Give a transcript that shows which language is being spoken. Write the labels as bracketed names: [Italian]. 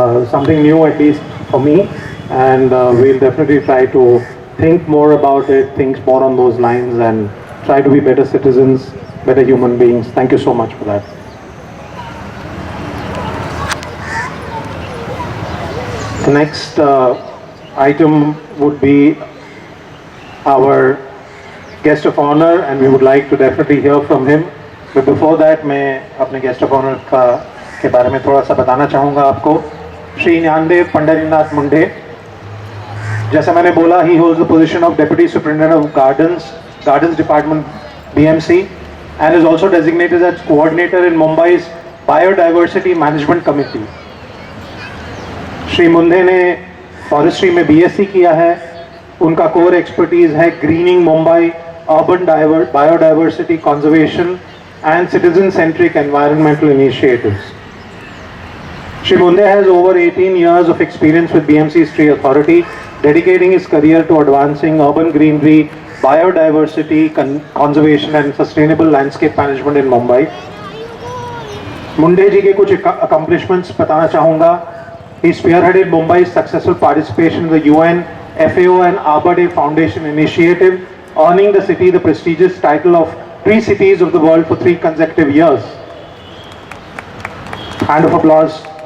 [English] Something new, at least for me, and we'll definitely try to think more about it, think more on those lines, and try to be better citizens, better human beings. Thank you so much for that. The next item would be our guest of honor, and we would like to definitely hear from him. But before that, [Hindi] मैं अपने guest of honor के बारे में थोड़ा सा बताना चाहूँगा आपको. [English] Shri Gyandev Pandharinath Munde, [Hindi] जैसा मैंने बोला, [English] he holds the position of Deputy Superintendent of Gardens Department, BMC, and is also designated as coordinator in Mumbai's Biodiversity Management Committee. [Hindi] Shri मुंडे ने फॉरेस्ट्री में बीएससी किया है. उनका कोर एक्सपर्टीज है grinning Mumbai, urban biodiversity conservation [English] and citizen-centric environmental initiatives. Shri Munde has over 18 years of experience with BMC's Tree Authority, dedicating his career to advancing urban greenery, biodiversity, conservation and sustainable landscape management in Mumbai. [Hindi] Munde ji के कुछ accomplishments बताना चाहूँगा. [English] He spearheaded Mumbai's successful participation in the UN, FAO and Arbor Day Foundation initiative, earning the city the prestigious title of Tree Cities of the World for 3 consecutive years. Hand of applause.